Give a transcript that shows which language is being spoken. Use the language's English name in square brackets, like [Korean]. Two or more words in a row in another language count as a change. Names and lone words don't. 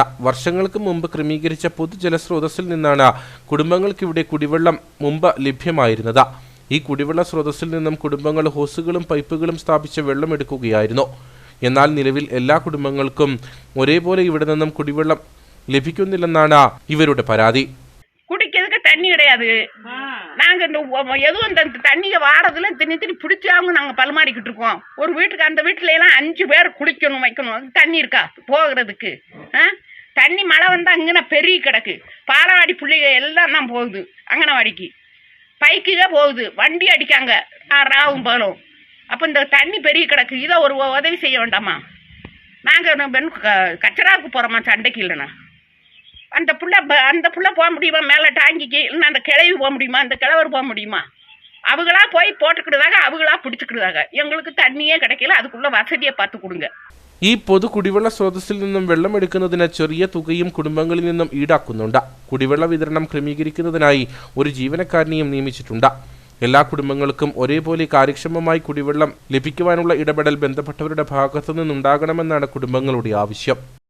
[Malayalam] വർഷങ്ങൾക്ക് മുമ്പ് ക്രമീകരിച്ച പൊതുജല സ്രോതസ്സിൽ നിന്നാണ് കുടുംബങ്ങൾക്കിവിടെ കുടിവെള്ളം മുമ്പ് ലഭ്യമായിരുന്നത്. ഈ കുടിവെള്ള സ്രോതസ്സിൽ നിന്നും കുടുംബങ്ങൾ ഹോസുകളും പൈപ്പുകളും സ്ഥാപിച്ച് വെള്ളമെടുക്കുകയായിരുന്നു. എന്നാൽ നിലവിൽ എല്ലാ കുടുംബങ്ങൾക്കും ഒരേപോലെ ഇവിടെ നിന്നും കുടിവെള്ളം ലഭിക്കുന്നില്ലെന്നാണ് ഇവരുടെ പരാതി. [Tamil] குடிக்கிறதுக்கு தண்ணி கிடையாது. நாங்க எதுவும் இந்த தண்ணியை வாரதுல திணி பிடிச்சாங்க நாங்க பலமாடிக்கிட்டு இருக்கோம். ஒரு வீட்டுக்கு அந்த வீட்டுல எல்லாம் 5 பேர் குளிக்கணும் வைக்கணும். தண்ணி இருக்கா போகிறதுக்கு? தண்ணி மழை வந்தா அங்கன பெரிய கிடக்கு. பாலவாடி பிள்ளைங்க எல்லாம் தான் போகுது அங்கனவாடிக்கு. பைக்குக போகுது, வண்டி அடிக்காங்க ராவும் பகலும். அப்போ இந்த தண்ணி பெரிய கிடக்கு. இதை ஒரு உதவி செய்ய வேண்டாமா? நாங்கள் கச்சராவுக்கு போகிறோமா சண்டைக்கு? இல்லைண்ணா அந்த புள்ள போக முடியுமா மேலே டாங்கிக்கு? இல்லைன்னா அந்த கிழவி போக முடியுமா? அந்த கிழவர் போக முடியுமா? அவங்களா போய் போட்டுக்கிடுதாங்க, அவங்களா பிடிச்சிக்கிடுதாங்க. எங்களுக்கு தண்ணியே கிடைக்கல. அதுக்குள்ள வசதியை பார்த்து கொடுங்க. [Malayalam] ഈ പൊതു കുടിവെള്ള സ്രോതസ്സിൽ നിന്നും വെള്ളമെടുക്കുന്നതിന് ചെറിയ തുകയും കുടുംബങ്ങളിൽ നിന്നും ഈടാക്കുന്നുണ്ട്. കുടിവെള്ള വിതരണം ക്രമീകരിക്കുന്നതിനായി ഒരു ജീവനക്കാരനെയും നിയമിച്ചിട്ടുണ്ട്. എല്ലാ കുടുംബങ്ങൾക്കും ഒരേപോലെ കാര്യക്ഷമമായി കുടിവെള്ളം ലഭിക്കുവാനുള്ള ഇടപെടൽ ബന്ധപ്പെട്ടവരുടെ ഭാഗത്തു നിന്നുണ്ടാകണമെന്നാണ് കുടുംബങ്ങളുടെ ആവശ്യം.